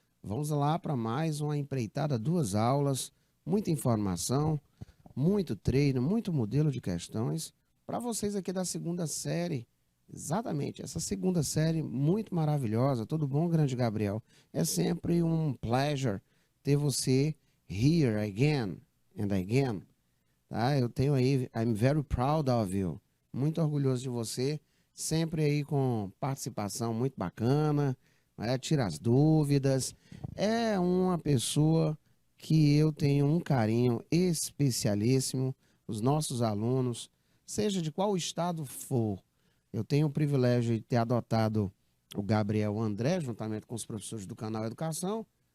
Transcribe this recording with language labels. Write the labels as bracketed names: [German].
[Portuguese] Vamos lá para mais uma empreitada, 2 aulas, muita informação, muito treino, muito modelo de questões para vocês aqui da segunda série. Exatamente, essa segunda série muito maravilhosa. Tudo bom, grande Gabriel? É sempre um [English] pleasure [Portuguese] ter [English] você here again and again. [Portuguese] Tá? Eu tenho aí, [English] I'm very proud of you. [Portuguese] Muito orgulhoso de você, sempre aí com participação muito bacana, tira as dúvidas. É uma pessoa que eu tenho um carinho especialíssimo. Os nossos alunos, seja de qual estado for, eu tenho o privilégio de ter adotado o Gabriel André, juntamente com os professores do canal Educação.